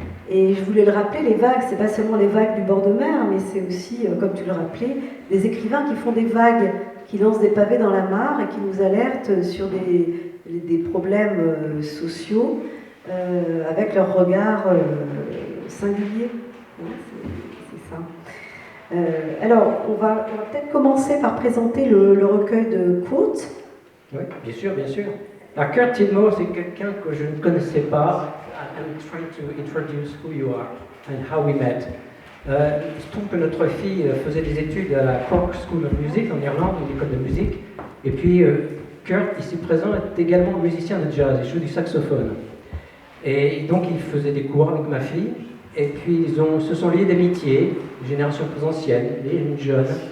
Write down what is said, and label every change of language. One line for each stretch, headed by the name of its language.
French: Et je voulais le rappeler, les vagues, c'est pas seulement les vagues du bord de mer, mais c'est aussi, comme tu le rappelais, des écrivains qui font des vagues, qui lancent des pavés dans la mare et qui nous alertent sur des problèmes sociaux avec leur regard singulier. Ouais, c'est ça. Alors, on va peut-être commencer par présenter le recueil de Court. Oui, bien sûr, bien sûr. Alors, Court Tidmore, c'est quelqu'un que je ne connaissais pas.
English: I'm trying to introduce who you are and how we met.
French: Il se trouve que notre fille faisait des études à la Cork School of Music en Irlande, une école de musique. Et puis, Kurt, ici présent, est également musicien de jazz, il joue du saxophone. Et donc, il faisait des cours avec ma fille. Et puis, se sont liés d'amitié, génération plus ancienne, une jeune.